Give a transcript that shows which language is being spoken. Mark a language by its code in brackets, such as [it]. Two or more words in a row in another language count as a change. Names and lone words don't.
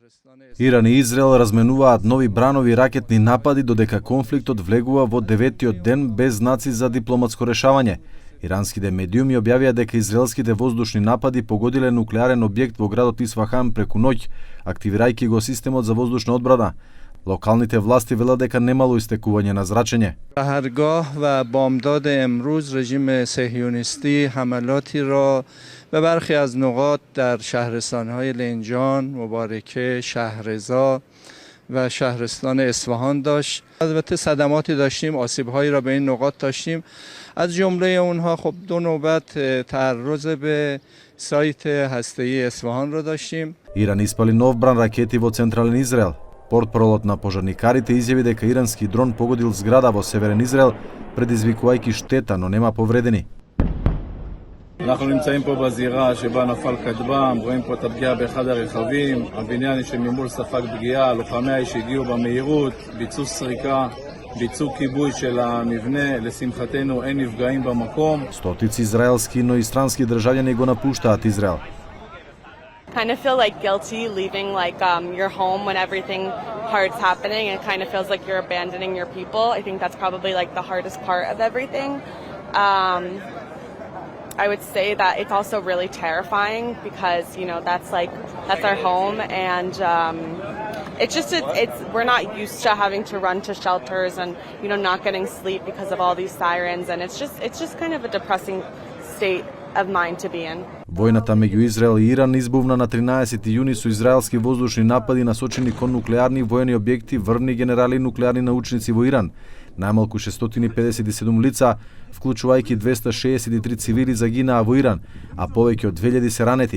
[mk] Иран и Израел разменуваат нови бранови ракетни напади додека конфликтот влегува во 9-тиот ден без знаци за дипломатско решавање. Иранските медиуми објавија дека израелските воздушни напади погодиле нуклеарен објект во градот Исфахан преку ноќ, активирајќи го системот за воздушна одбрана. Локалните власти велат дека немало истекување на зрачење. [tg] Саҳаргоҳ ва бомдод [fa] امروز رژیم صهیونیستی حملاتی را به برخی از نقاط در شهرستان‌های لنجان، مبارکه، شهرضا و شهرستان اصفهان داشت. البته صدماتی داشتیم، آسیب‌هایی را به این نقاط داشتیم. از جمله اونها خب 2 نوبت تعرض به سایت هسته‌ای اصفهان را داشتیم. [mk] Иран испали нов бран ракети во централен Израел. Портпаролот на пожарникарите изјави дека ирански дрон погодил зграда во северен Израел, предизвикувајќи штета, но нема повредени. [he] אנחנו נמצאים פה בזירה שבה נפל כטב"ם, רואים פה את הפגיעה באחד הרכבים, הבניין שממול ספג פגיעה, לוחמי האש הגיעו במהירות, ביצעו סריקה, ביצעו כיבוי של המבנה, לשמחתנו אין נפגעים במקום. [mk] Стотици израелски, но и странски државјани го напуштаат Израел. [en] Kind of feel like guilty leaving your home when everything hard's happening, and it kind of feels like you're abandoning your people. I think that's probably like the hardest part of everything. I would say that it's also really terrifying because that's our home, and we're not used to having to run to shelters and not getting sleep because of all these sirens, and it's just kind of a depressing state of mind to be in. [mk] Војната меѓу Израел и Иран избувна на 13 јуни со израелски воздушни напади насочени кон нуклеарни воени објекти, врвни генерали и нуклеарни научници во Иран. Најмалку 657 лица, вклучувајќи 263 цивили, загинаа во Иран, а повеќе од 2000 се ранети.